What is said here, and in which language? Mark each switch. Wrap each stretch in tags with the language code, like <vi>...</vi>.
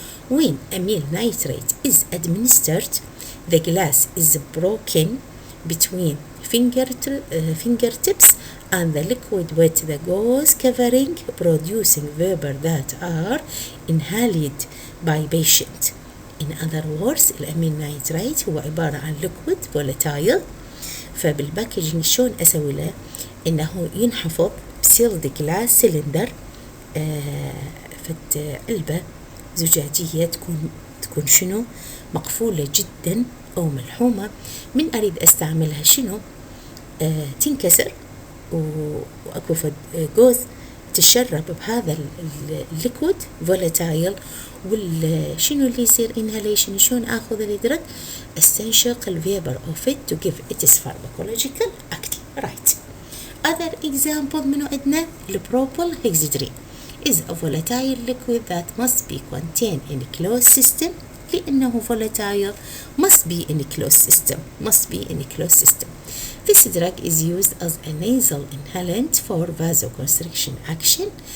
<en>When amyl nitrate is administered, the glass is broken between fingertips and the liquid with the gauze covering, producing vapor that are inhaled by patient. In other words,</en> <ar>الأمين نايتريت هو عبارة عن</ar> <en>liquid volatile.</en> <ar>فبالباكجينج شون أسوي له إنه ينحفظ</ar> <en>sealed glass cylinder</en> <ar>في علبة زجاجية تكون شنو مقفولة جدا أو ملحومة. من أريد أستعملها شنو تنكسر وأكو جوز تشرب بهذا الليكويد فولاتايل، والشنو اللي يصير inhalation شلون أخذ الدرج استنشق الفيبر</ar> <en>of it to give its pharmacological active. Right. Other example</en> <ar>منو عندنا</ar> <en>البروبيل هيكسيدرين is a volatile liquid that must be contained in a closed system.</en> <ar>لأنه</ar> <en>volatile must be in a closed system. This drug is used as a nasal inhalant for vasoconstriction action.</en>